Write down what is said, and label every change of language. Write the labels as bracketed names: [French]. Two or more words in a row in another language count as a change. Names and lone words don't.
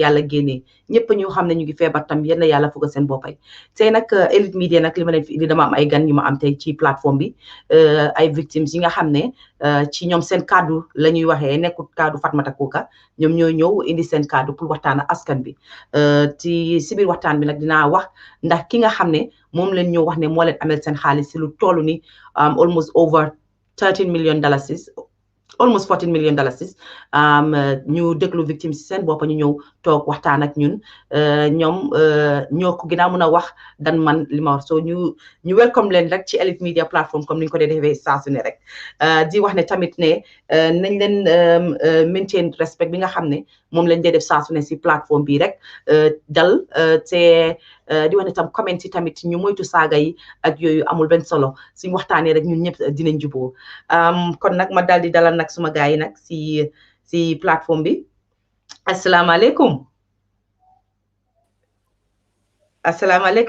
[Wolof] yàlla génnee ñëpp ñu xam ne ñu ngi feebar tam yéen yàlla fugg seen boppay tey nag Elite Media nag li ma leen fi indi dama am ay gan yu ma am tey ci plateforme bi ay victimes yi nga xam ne ci ñoom seen kaddu la ñuy waxee nekkul kaddu Fatoumatta Kooka ñoom ñoo ñëw indi seen kaddu pour waxtaan ak askan bi si biir waxtaan bi nag dinaa wax ndax ki nga xam ne moom leen ñëw wax ne moo leen amel seen xaalis si lu toll ni [English] almost over $13 million, almost $14 million. [Wolof] ñu déglu victime si seen bopp ñu ñëw toog waxtaan ak ñun ñoom ñoo ko gën a mën a wax dan man li ma wax so ñu welcome leen rek ci Elite Media platform comme ni ñu ko dee defee saa su ne rek di wax ne tamit ne nañ leen [English] maintain respect [Wolof] bi nga xam ne moom lañ dee def saa su ne si plateforme bi rek dal te di wax ne tam comment yi tamit ñu moytu saaga yi ak yooyu amul benn solo suñu waxtaanee rek ñun ñëpp dinañ juboo kon nag ma daal di dalal nag suma gars yi nag si plateforme bi asalaamaaleykum salaamaaleykum